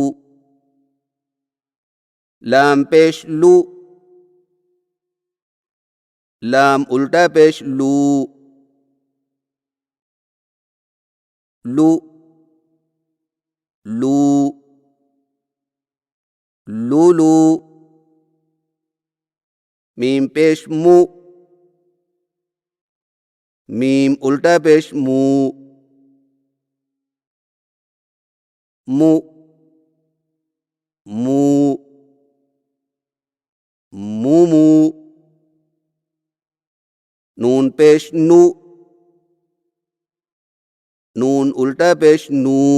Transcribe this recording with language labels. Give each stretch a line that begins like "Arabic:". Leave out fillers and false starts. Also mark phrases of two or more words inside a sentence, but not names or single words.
Urdu: لام پیش لو، لام الٹا پیش لو، لو لو لو لو، میم پیش مو، میم الٹا پیش مو، مو مو مو مو، نون پیش نو، نون الٹا پیش نو،